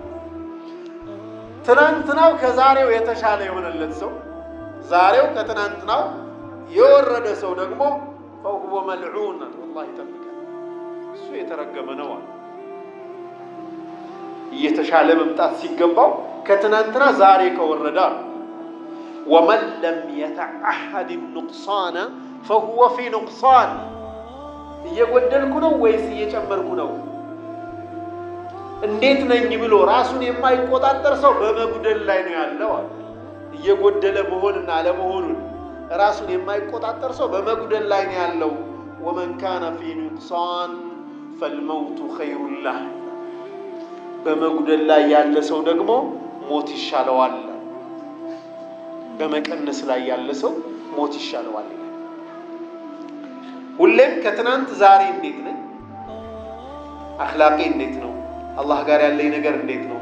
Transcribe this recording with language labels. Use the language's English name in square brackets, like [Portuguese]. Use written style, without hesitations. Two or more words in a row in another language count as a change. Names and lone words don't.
[Amharic] ትናንትናው ከዛሬው የተሻለ የሆነለት ሰው፣ ዛሬው ከትናንትናው የወረደ ሰው ደግሞ [Arabic] فهو ملعون፣ [Amharic] ወላሂ ይጠብቃል፣ እሱ የተረገመ ነው። እየተሻለ መምጣት ሲገባው ከትናንትና ዛሬ ከወረደ [Arabic] ومن لم يتعاهد نقصانه فهو في نقصان [Amharic] እየጎደልኩ ነው ወይስ እየጨመርኩ ነው? እንዴት ነኝ ብሎ ራሱን የማይቆጣጠር ሰው በመጉደል ላይ ነው ያለው አለ። እየጎደለ መሆንና አለመሆኑን ራሱን የማይቆጣጠር ሰው በመጉደል ላይ ነው ያለው። [Arabic] ومن كان في نقصان فالموت خير له [Amharic] በመጉደል ላይ ያለ ሰው ደግሞ ሞት ይሻለዋል። በመቀነስ ላይ ያለ ሰው ሞት ይሻለዋል። ሁሌም ከትናንት ዛሬ እንዴት ነኝ? አኽላቄ እንዴት ነው? አላህ ጋር ያለኝ ነገር እንዴት ነው?